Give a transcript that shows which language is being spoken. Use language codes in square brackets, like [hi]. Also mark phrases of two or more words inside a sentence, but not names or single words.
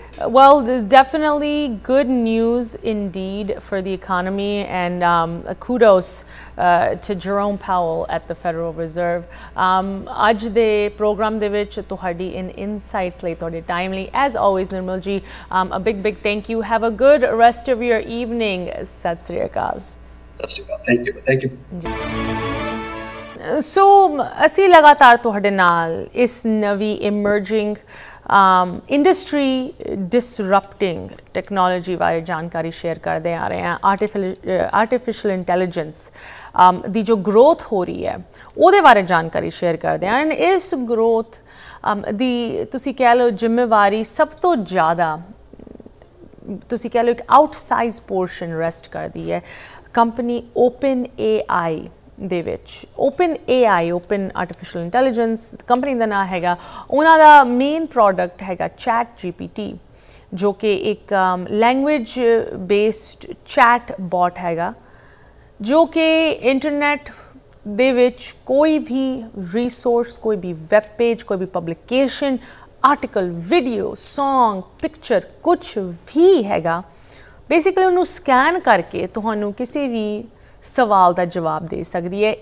[en] Well, there's definitely good news indeed for the economy, and kudos to Jerome Powell at the Federal Reserve. [pa] ਅੱਜ ਦੇ program ਦੇ ਵਿੱਚ ਤੁਹਾਡੀ [en] in insights [pa] ਲਈ ਤੁਹਾਡਾ timely. [en] As always, [pa] Nirmal ji, [en] a big thank you. Have a good rest of your evening. [pa] ਸਤਿ ਸ੍ਰੀ ਅਕਾਲ. ਸਤਿ ਸ੍ਰੀ ਅਕਾਲ. [en] Thank you. So, [pa] ਅਸੀਂ ਲਗਾਤਾਰ ਤੁਹਾਡੇ ਨਾਲ ਇਸ ਨਵੀਂ [en] emerging industry disrupting technology [pa] ਬਾਰੇ ਜਾਣਕਾਰੀ ਸ਼ੇਅਰ ਕਰਦੇ ਆ ਰਹੇ ਹਾਂ। [en] artificial intelligence [pa] ਦੀ ਜੋ growth ਹੋ ਰਹੀ ਹੈ ਉਹਦੇ ਬਾਰੇ ਜਾਣਕਾਰੀ ਸ਼ੇਅਰ ਕਰਦੇ ਹਾਂ। ਐਂਡ ਇਸ growth ਦੀ ਤੁਸੀਂ ਕਹਿ ਲਓ ਜ਼ਿੰਮੇਵਾਰੀ ਸਭ ਤੋਂ ਜ਼ਿਆਦਾ ਤੁਸੀਂ ਕਹਿ ਲਓ ਇੱਕ [en] outsized portion rest [pa] ਕਰਦੀ ਹੈ ਕੰਪਨੀ OpenAI ਦੇ ਵਿੱਚ। OpenAI, Open Artificial Intelligence ਕੰਪਨੀ ਦਾ ਨਾਮ ਹੈਗਾ। ਉਹਨਾਂ ਦਾ ਮੇਨ ਪ੍ਰੋਡਕਟ ਹੈਗਾ ChatGPT, ਜੋ ਕਿ ਇੱਕ [en] language based chat bot [pa] ਹੈਗਾ, ਜੋ ਕਿ ਇੰਟਰਨੈਟ ਦੇ ਵਿੱਚ ਕੋਈ ਵੀ ਰਿਸੋਰਸ, ਕੋਈ ਵੀ [en] web page, [pa] ਕੋਈ ਵੀ [en] publication, article, video, song, picture, [pa] ਕੁਛ ਵੀ ਹੈਗਾ, ਬੇਸਿਕਲੀ ਉਹਨੂੰ ਸਕੈਨ ਕਰਕੇ ਤੁਹਾਨੂੰ ਕਿਸੇ ਵੀ ਸਵਾਲ ਦਾ ਜਵਾਬ ਦੇ ਸਕਦੀ ਹੈ।